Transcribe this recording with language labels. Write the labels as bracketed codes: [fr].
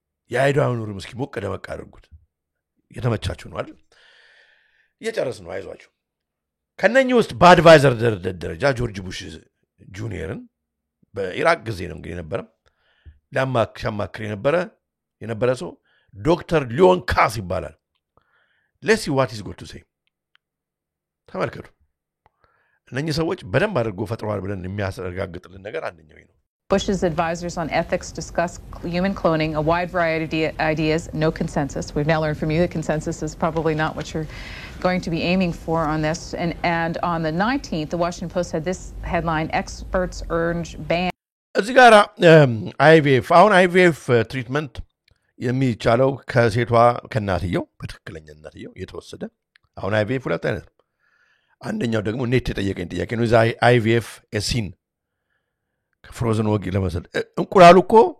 [am] ያይዳውን ሩም እስኪ ሞቅ ደመቅ አድርጉት የተመቻችሁ ነው አይደል እየጨረስን ነው አይዟችሁ ከነኚህ ውስጥ በአድቫይዘር ደረጃ ጆርጅ ቡሽ ጁኒየርን በኢራቅ ጊዜ ነው እንግዲህ የነበረ ለማክር የነበረ ሰው ዶክተር ሊዮን ካስ ይባላል [en] let's see what he's got to say [am] ተመልከቱ እነኚህ ሰዎች በደንብ አድርጎ ፈጥሯል ብለን የሚያስረጋግጥልን ነገር አንደኛው ነው [en] Bush's advisors on ethics discuss human cloning, a wide variety of ideas, no consensus. We've now learned from you that consensus is probably not what you're going to be aiming for on this. And on the 19th, the Washington Post had this headline, experts urge ban. [am] እዚህ ጋር IVF አሁን IVF ትሪትመንት የሚቻለው ከሴቷ ከናትየው በትክክለኛ እናትየው የተወሰደ አሁን IVF ሁለት አይነት ነው አንደኛው ደግሞ ኔት የጠየቀኝ ጥያቄ ነው IVF ኤሲን ከፍሮዝን ወግ ለመሰል እንቁላሉ እኮ